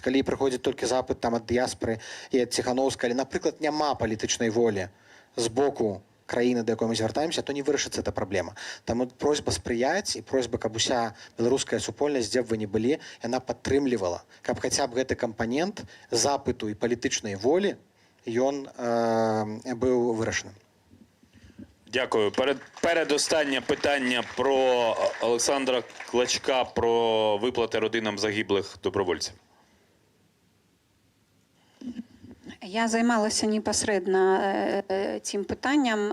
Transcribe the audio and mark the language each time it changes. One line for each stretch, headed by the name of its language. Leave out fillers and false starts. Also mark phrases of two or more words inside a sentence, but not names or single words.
Belarusian: Калі прыходзіць толькі запыт ад дыяспары і ад Ціханаўскай, але, напрыклад, няма палітычнай волі з боку краіны, да якой мы звяртаемся, то не вырашыцца эта праблема. Таму просьба спрыяць і просьба, каб уся беларуская супольнасць, дзе б вы не былі, яна падтрымлівала, каб хаця б гэты кампанент запыту і палітычнай волі ён быў вырашаным.
Ukrainian: Дякую. Передостаннє питання про Олександра Клочка, про виплати родинам загиблих добровольців. Я займалася непосередньо цим питанням.